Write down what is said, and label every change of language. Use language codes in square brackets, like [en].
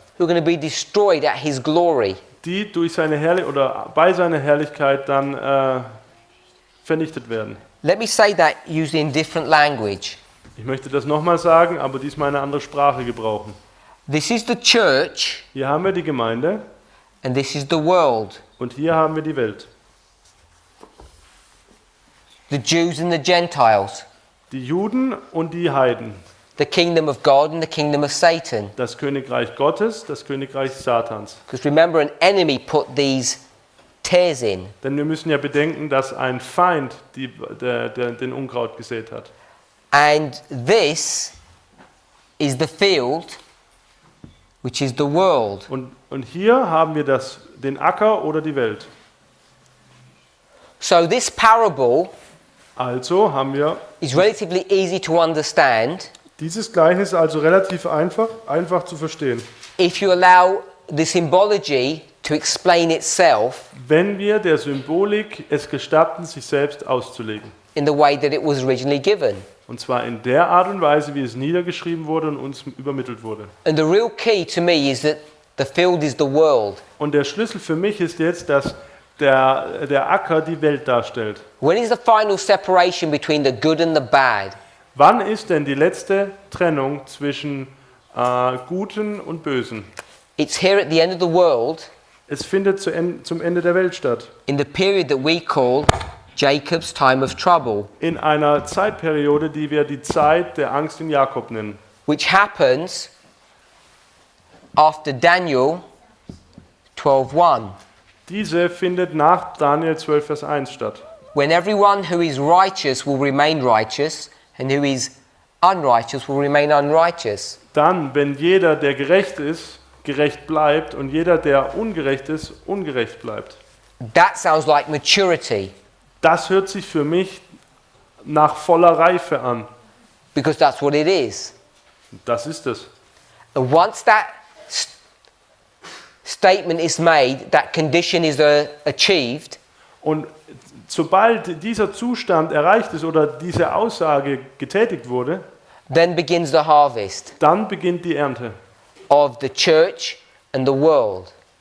[en] who are going to be destroyed at his glory. [de] die durch seine oder bei seiner Herrlichkeit dann vernichtet werden. [en] Let me say that using different language. [de] Ich möchte das nochmal sagen, aber diesmal eine andere Sprache gebrauchen. [en] This is the church [de] Hier haben wir die Gemeinde [en] and this is the world. [de] und hier haben wir die Welt. [en] The Jews and the Gentiles. [de] Die Juden und die Heiden. [en] The kingdom of God and the kingdom of Satan. [de] Das Königreich Gottes, das Königreich Satans. [en] Because remember, an enemy put these tares in. [de] Denn wir müssen ja bedenken, dass ein Feind den Unkraut gesät hat. [en] And this is the field, which is the world. [de] Und hier haben wir den Acker oder die Welt. [en] So this parable [de] Also haben wir [en] is relatively easy to understand [de] dieses Gleichnis also relativ einfach zu verstehen. [en] if you allow the symbology to explain itself [de] Wenn wir der Symbolik es gestatten, sich selbst auszulegen. [en] in the way that it was originally given. [de] Und zwar in der Art und Weise, wie es niedergeschrieben wurde und uns übermittelt wurde. [en] And the real key to me is that the field is the world. [de] Und der Schlüssel für mich ist jetzt, dass der Acker die Welt darstellt. [en] When is the final separation between the good and the bad? [de] Wann ist denn die letzte Trennung zwischen Guten und Bösen? [en] It's here at the end of the world, [de] Es findet zum Ende der Welt statt. [en] in the period that we call Jacob's time of trouble, [de] In einer Zeitperiode, die wir die Zeit der Angst in Jakob nennen. [en] which happens after Daniel 12:1, [de] Diese findet nach Daniel 12, Vers 1 statt. [en] when everyone who is righteous will remain righteous and who is unrighteous will remain unrighteous. [de] Dann, wenn jeder, der gerecht ist, gerecht bleibt und jeder, der ungerecht ist, ungerecht bleibt. [en] That sounds like maturity, [de] Das hört sich für mich nach voller Reife an. [en] because that's what it is. [de] Das ist es. [en] And once that statement is made, that condition is achieved, [de] Und sobald dieser Zustand erreicht ist oder diese Aussage getätigt wurde, [en] then begins the harvest [de] dann beginnt die Ernte. [en] of the church and the world.